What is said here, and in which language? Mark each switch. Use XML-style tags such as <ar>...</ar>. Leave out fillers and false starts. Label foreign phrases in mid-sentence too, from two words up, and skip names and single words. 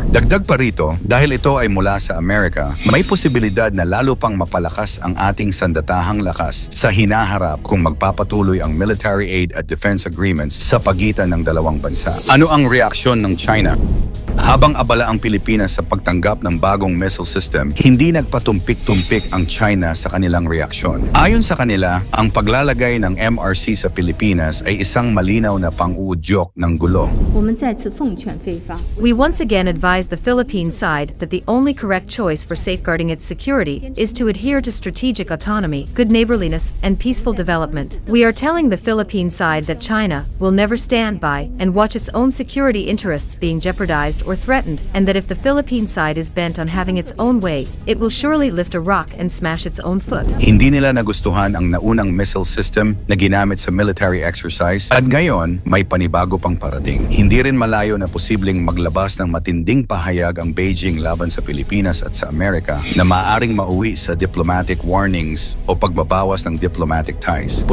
<tl>Dagdag pa rito, dahil ito ay mula sa Amerika, may posibilidad na lalo pang mapalakas ang ating sandatahang lakas sa hinaharap kung magpapatuloy ang</tl> <en>military aid</en> <tl>at</tl> <en>defense agreements</en> <tl>sa pagitan ng dalawang bansa. Ano ang reaksyon ng China? Habang abala ang Pilipinas sa pagtanggap ng bagong</tl> <en>missile system,</en> <tl>hindi nagpatumpik-tumpik ang China sa kanilang reaksyon. Ayon sa kanila, ang paglalagay ng MRC sa Pilipinas ay isang malinaw na pang-uudyok ng gulo.</tl> <zh>我们再次奉劝菲方，</zh> <en>We once again advise the Philippine side that the only correct choice for safeguarding its security is to adhere to strategic autonomy, good neighborliness, and peaceful development. We are telling the Philippine side that China will never stand by and watch its own security interests being jeopardized or threatened, and that if the Philippine side is bent on having its own way, it will surely lift a rock and smash its own foot.</en> <tl>Hindi nila nagustuhan ang naunang</tl> <en>missile system</en> <tl>na ginamit sa</tl> <en>military exercise</en> <tl>at ngayon may panibago pang parating. Hindi rin malayo na posibleng maglabas ng matinding pahayag ang Beijing laban sa Pilipinas at sa Amerika na maaring mauwi sa</tl> <en>diplomatic warnings</en> <tl>o pagbabawas ng</tl> <en>diplomatic ties.</en>